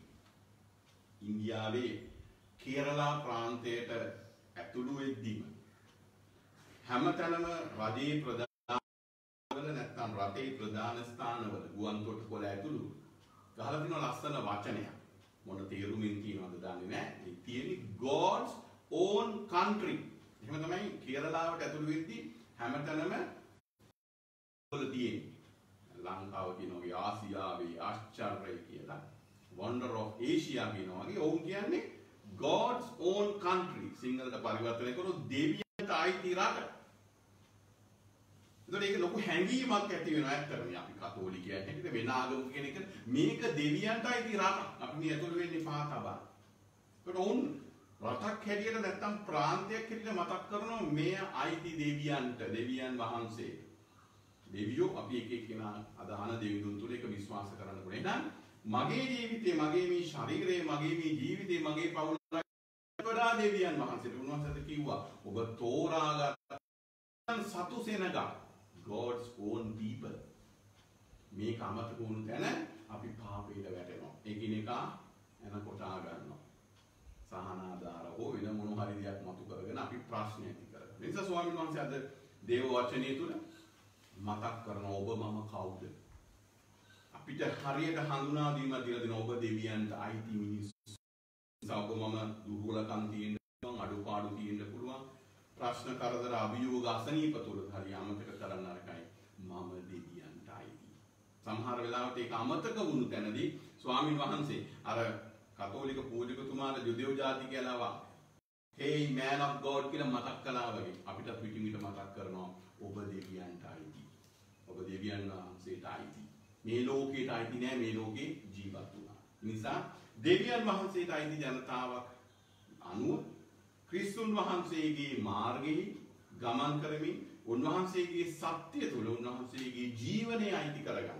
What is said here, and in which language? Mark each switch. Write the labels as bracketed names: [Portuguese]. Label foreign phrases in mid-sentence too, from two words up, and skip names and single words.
[Sinhala] ඉන්දියාවේ කේරලා ප්‍රාන්තයට ඇතුළු වෙද්දීම හැමතැනම රජයේ ප්‍රධානවල නැත්නම් රටේ ප්‍රධාන ස්ථානවල ගුවන් තොටුපොළ ඇතුළු ගහලා තියෙන ලස්සන වචනයක්. මොන තේරුමින් තියෙනවද දන්නේ නැහැ. ඒ තියෙන්නේ [English] God's own country. [Sinhala] එහෙම තමයි කේරලාවට ඇතුළු වෙද්දී හැමතැනම වල තියෙන්නේ. ලංකාව කියනවා ආසියාවේ ආශ්චර්යය කියලා. [English] Wonder of Asia [Sinhala] කියනවා වගේ ඔවුන් කියන්නේ [English] God's own country. [Sinhala] සිංහලට පරිවර්තනය කරොත් දෙවියන්ට අයිති රට. ඒතකොට ඒක ලොකු හැඟීමක් ඇති වෙනවා ඇත්තටම. අපි කතෝලිකයන් හැටියට වෙන ආගමක කෙනෙක් මේක දෙවියන්ට අයිති රට. අපි මේ ඇතුළු වෙන්නේ පහතබා. ඒකට ඔවුන් රටක් හැටියට නැත්තම් ප්‍රාන්තයක් හැටියට මතක් කරනවා මේ අයිති දෙවියන්ට, දෙවියන් වහන්සේට. දෙවියෝ අපි එක එක්කෙනා අදහන දෙවිඳුන් තුල ඒක විශ්වාස කරන්න ඕනේ. එහෙනම් මගේ ජීවිතේ, මගේ මේ ශරීරය, මගේ මේ ජීවිතේ, මගේ පවුල වඩා දෙවියන් වහන්සේට උන්වහන්සේට කිව්වා ඔබ තෝරාගත් සතු සෙනග, [English] God's own people. [Sinhala] මේ කමතක වුණ තැන අපි පාපයට වැටෙනවා. ඒකිනෙකා එන කොටා ගන්නවා. සහනාධාර හෝ වෙන මොන හරි දෙයක් මතු කරගෙන අපි ප්‍රශ්න ඇති කරගන්නවා. ඒ නිසා ස්වාමීන් වහන්සේ අද දේව වචනේ තුල මතක් කරන ඔබ මම කවුද? අපිට හරියට හඳුනා දීම දීලා දෙන ඔබ දෙවියන්ට අයිති මිනිස්සු. ඔබ මම දුර්වලකම් තියෙන්න පුළුවන්, අඩුපාඩු තියෙන්න පුළුවන්, ප්‍රශ්න කරදර අභියෝග අසනීප තුල හරි අමතක කරන්න අරකයි මම දෙවියන්ට අයිති. සමහර වෙලාවට ඒක අමතක වුණු තැනදී ස්වාමීන් වහන්සේ අර කතෝලික පූජකතුමාලා යුදෙව් ජාතිකයලාවා [English] hey man of God [Sinhala] කියලා මතක් කළා වගේ අපිට පිටින් පිට මතක් කරනවා ඔබ දෙවියන්ට අයිති. ඔබ දෙවියන් වහන්සේට අයිති. මේ ලෝකයට අයිති නෑ, මේ ලෝකේ ජීවත් වුණා. නිසා දෙවියන් වහන්සේට අයිති ජනතාවක් අනුව ක්‍රිස්තුන් වහන්සේගේ මාර්ගයේ ගමන් කරමින් උන්වහන්සේගේ සත්‍ය තුළ උන්වහන්සේගේ ජීවනය අයිති කරගන්න.